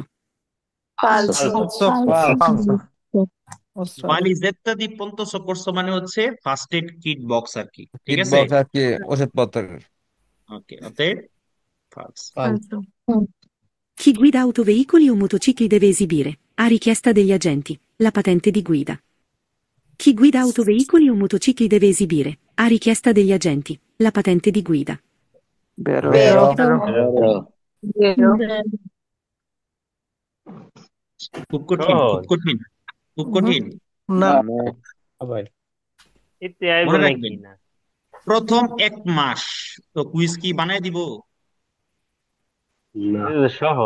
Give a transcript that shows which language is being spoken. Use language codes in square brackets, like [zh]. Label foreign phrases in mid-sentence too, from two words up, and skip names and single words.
[it] falso, ফালসো valigetta di ponto soccorso [bn] মানে হচ্ছে [en] first aid kit box [bn] আর কি, ঠিক কিট আছে? বক্স আর কি ওষুধপত্র। ওকে, অতএব false. [it] Falso. Chi guida autoveicoli o motocicli deve esibire, a richiesta degli agenti, la patente di guida. Chi guida autoveicoli o motocicli deve esibire, a richiesta degli agenti, la patente di guida. বেরো vero, Vero. [bn] খুব কঠিন, খুব সহজ। কঠিন, খুব কঠিন। না আবার এতে আইব মনে নাকি রাখবেন, না? প্রথম 1 মাস তো কুইজ কি বানায় দিব? এটা তো সহজ।